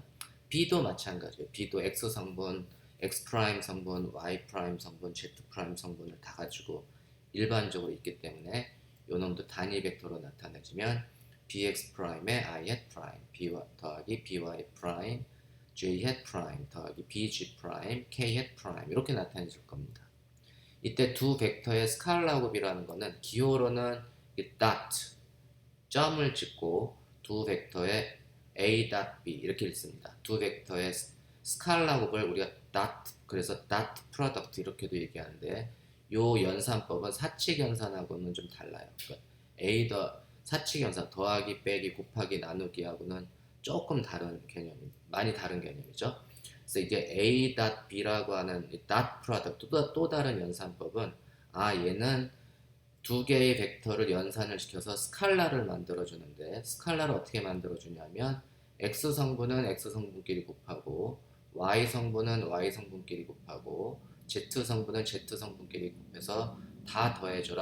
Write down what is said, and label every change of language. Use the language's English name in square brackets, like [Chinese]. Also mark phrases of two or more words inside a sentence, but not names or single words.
[Korean] b도 마찬가지예요. b도 x 성분, x 프라임 성분, y 프라임 성분, z 프라임 성분을 다 가지고 일반적으로 있기 때문에 요 놈도 단위 벡터로 나타내지면 bx 프라임의 [English] i hat [Korean] 프라임 더하기 by 프라임 [English] j hat [Korean] 프라임 더하기 bg 프라임 [English] k hat [Korean] 프라임 이렇게 나타내줄 겁니다. 이때 두 벡터의 스칼라 곱이라는 거는 기호로는 dot 점을 찍고 두 벡터의 [English] a dot b [Korean] 이렇게 읽습니다. 두 벡터의 스칼라 곱을 우리가 dot, 그래서 [English] dot product [Korean] 이렇게도 얘기하는데, 요 연산법은 사칙 연산하고는 좀 달라요. 그러니까 a 더 사칙 연산 더하기 빼기 곱하기 나누기하고는 조금 다른 개념, 많이 다른 개념이죠. 그래서 이게 [English] a dot b [Korean] 라고 하는 [English] dot product [Korean] 또 다른 연산법은, 얘는 두 개의 벡터를 연산을 시켜서 스칼라를 만들어 주는데, 스칼라를 어떻게 만들어 주냐면 x 성분은 x 성분끼리 곱하고 y 성분은 y 성분끼리 곱하고 z 성분은 z 성분끼리 곱해서 다 더해줘라.